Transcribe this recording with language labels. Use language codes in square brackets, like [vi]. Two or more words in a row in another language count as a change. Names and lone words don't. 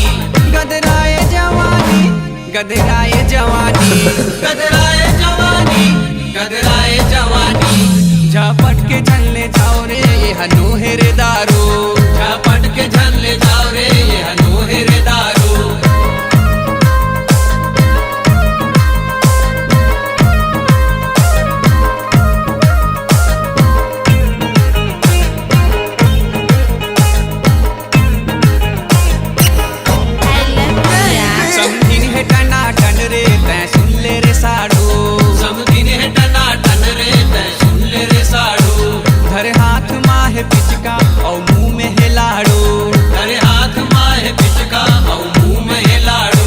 [hne] गदराए जवानी, गदराए जवानी। गदराए जवानी, गदराए जवानी। झपट के झलने जाओ रे ये हनोहे रे दारू। झपट के झल्ले जाओ रे ये हनोहे रे दारू। [en] I love you। [hne] समझिन है टना टन रे तै सुन ले रे साड़ू। सब दिन है टना टन रे तै सुन ले रे साड़ू। धर हाथ माहे पिचका और मुंह में है लाड़ू। अरे हाथ माहे पिचका औ मुंह में है लाड़ू।